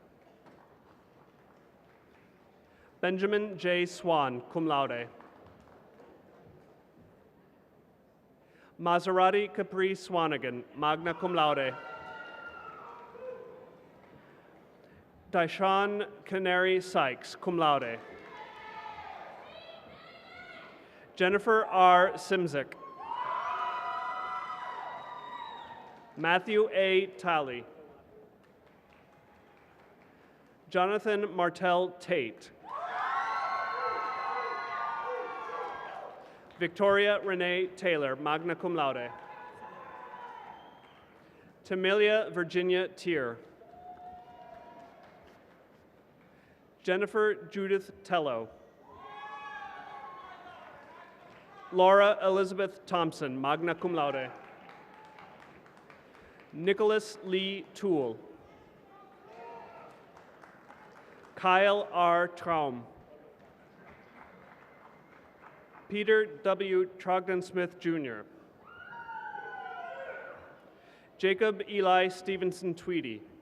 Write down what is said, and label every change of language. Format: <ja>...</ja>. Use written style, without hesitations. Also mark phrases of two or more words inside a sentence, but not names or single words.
<en>Benjamin J. Swan,</en> <la>cum laude.</la> <en>Maserati Capri Swanigan,</en> <la>magna cum laude.</la> <en>Daishan Canary Sykes,</en> <la>cum laude.</la> <en>Jennifer R. Simzik. Matthew A. Talley. Jonathan Martell Tate. Victoria Renee Taylor,</en> <la>magna cum laude.</la> <en>Tamilia Virginia Tier. Jennifer Judith Tello. Laura Elizabeth Thompson,</en> <la>magna cum laude.</la> <en>Nicholas Lee Toole. Kyle R. Traum. Peter W. Trogdon-Smith, Jr. Jacob Eli Stevenson Tweedy.</en>